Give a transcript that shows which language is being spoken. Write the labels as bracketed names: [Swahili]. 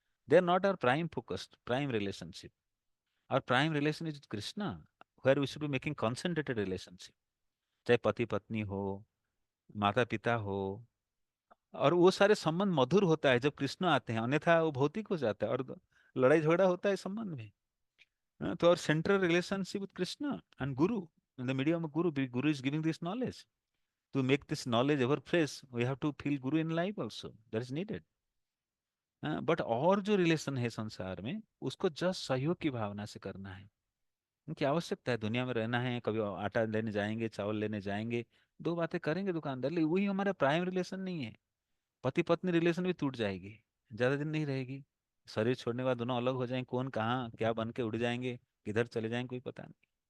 [English] They are not our prime focused prime relationship. और prime relation is Krishna, where we should be making concentrated relationship, [Hindi] चाहे पति पत्नी हो, माता पिता हो। और वो सारे संबंध मधुर होता है जब कृष्ण आते हैं, अन्यथा वो भौतिक हो जाता है और लड़ाई झगड़ा होता है संबंध में। [English] तो और central relationship with Krishna and guru, in the medium of guru, guru is giving this knowledge. To make this knowledge ever fresh, we have to feel guru in life also, that is needed। [Hindi] But और जो relation है संसार में उसको just सहयोग की भावना से करना है। उनकी आवश्यकता है, दुनिया में रहना है, कभी आटा लेने जाएंगे, चावल लेने जाएंगे, दो बातें करेंगे दुकानदार, लेकिन वही हमारा प्राइम रिलेशन नहीं है। पति पत्नी रिलेशन भी टूट जाएगी, ज्यादा दिन नहीं रहेगी। शरीर छोड़ने के बाद दोनों अलग हो जाएंगे, कौन कहाँ क्या बन के उड़ जाएंगे, किधर चले जाएंगे कोई पता नहीं।